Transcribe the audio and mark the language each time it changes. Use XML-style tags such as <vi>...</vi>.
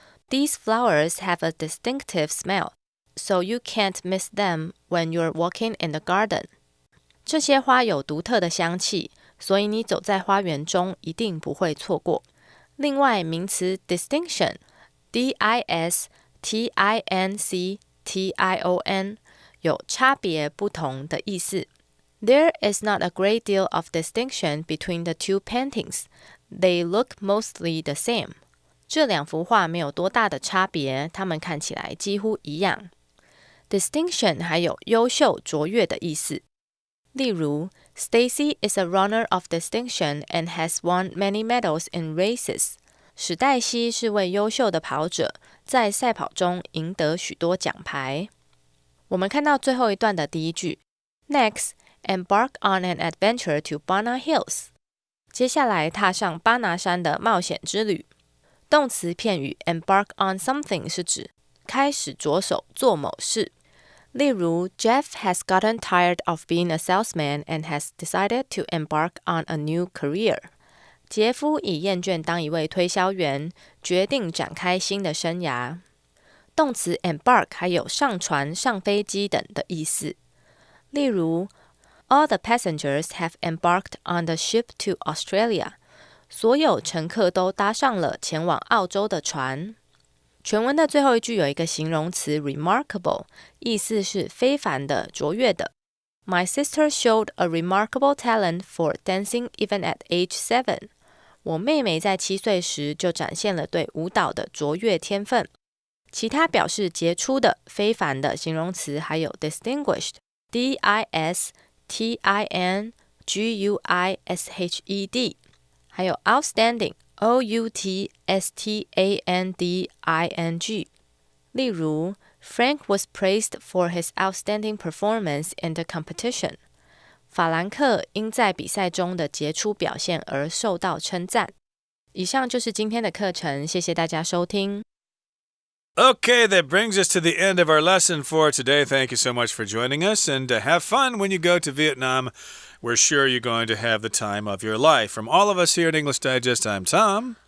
<en>These flowers have a distinctive smell, so you can't miss them when you're walking in the garden.</en> <zh>这些花有独特的香气，所以你走在花园中一定不会错过。另外，名词 distinction, D-I-S-T-I-N-C-T-I-O-N 有差别、不同的意思。</zh> <en>There is not a great deal of distinction between the two paintings. They look mostly the same.</en> <zh>这两幅画没有多大的差别，它们看起来几乎一样。 Distinction 还有优秀、卓越的意思。例如</zh> <en>Stacy is a runner of distinction and has won many medals in races.</en> <zh>史黛西是位优秀的跑者，在赛跑中赢得许多奖牌。我们看到最后一段的第一句</zh> <en>Next, embark on an adventure to Bana Hills.</en> <zh>接下来踏上巴拿山的冒险之旅。动词片语 embark on something 是指开始着手做某事。例如</zh> <en>Jeff has gotten tired of being a salesman and has decided to embark on a new career.</en> <zh>杰夫已厌倦当一位推销员，决定展开新的生涯。动词 embark 还有上船、上飞机等的意思。例如</zh> <en>All the passengers have embarked on the ship to Australia.</en> <zh>所有乘客都搭上了前往澳洲的船。全文的最后一句有一个形容词 remarkable， 意思是非凡的、卓越的。</zh> <en>My sister showed a remarkable talent for dancing even at age 7.</en> <zh>我妹妹在7岁时就展现了对舞蹈的卓越天分。其他表示杰出的、非凡的形容词还有</zh> <en>distinguished, D-I-S-T-I-N-G-U-I-S-H-E-D</en> <zh>还有</zh> <en>outstanding, O-U-T-S-T-A-N-D-I-N-G</en> <zh>例如</zh> <en>Frank was praised for his outstanding performance in the competition.</en> <zh>法兰克因在比赛中的杰出表现而受到称赞。以上就是今天的课程，谢谢大家收听。</zh> <en>Okay, that brings us to the end of our lesson for today. Thank you so much for joining us, and have fun when you go to Vietnam. We're sure you're going to have the time of your life. From all of us here at English Digest, I'm Tom.</en>